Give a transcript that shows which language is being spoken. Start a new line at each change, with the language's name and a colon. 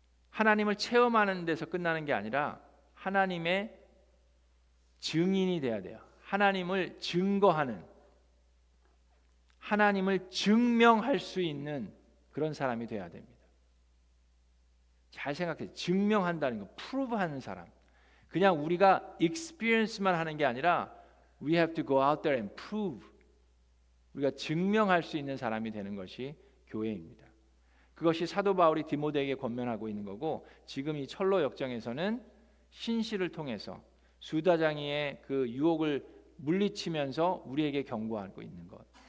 Korean: 하나님을 체험하는 데서 끝나는 게 아니라 하나님의 증인이 돼야 돼요. 하나님을 증거하는, 하나님을 증명할 수 있는 그런 사람이 돼야 됩니다. 잘 생각해요. 증명한다는 거, 프루브하는 사람. 그냥 우리가 experience만 하는 게 아니라
English: we have to go out there and prove.
Korean: 우리가 증명할 수 있는 사람이 되는 것이 교회입니다. 그것이 사도 바울이 디모데에게 권면하고 있는 거고 지금 이 철로 역정에서는 신실을 통해서 수다장이의 그 유혹을 물리치면서 우리에게 경고하고 있는 것.